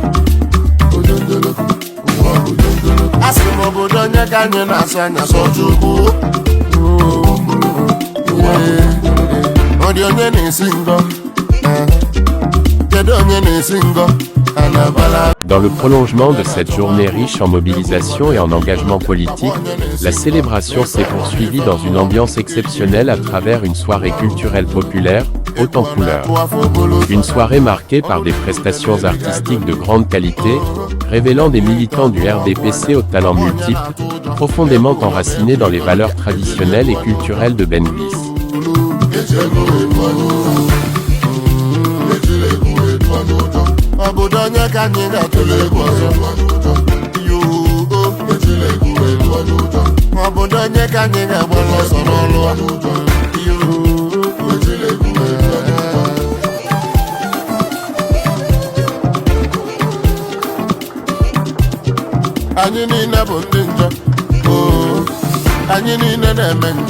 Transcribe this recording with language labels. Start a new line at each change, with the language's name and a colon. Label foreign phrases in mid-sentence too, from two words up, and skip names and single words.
Igbo: Asị m obodo onye ka anyị na-asị anya Chukwu. Ọ dị onye na-esi ngọ, kedu onye na-esi ngọ?
French: Dans le prolongement de cette journée riche en mobilisation et en engagement politique, la célébration s'est poursuivie dans une ambiance exceptionnelle à travers une soirée culturelle populaire, haute en couleurs. Une soirée marquée par des prestations artistiques de grande qualité, révélant des militants du RDPC aux talents multiples, profondément enracinés dans les valeurs traditionnelles et culturelles de Benbis.
Igbo: Obodo onye ka anyị ga-atụle egwu ọzọ. Obodo onye ka anyị ga-agbara ọsọ n'ọlụ. Anyị niile bụ ndị njọ, anyị niile na-eme njọ.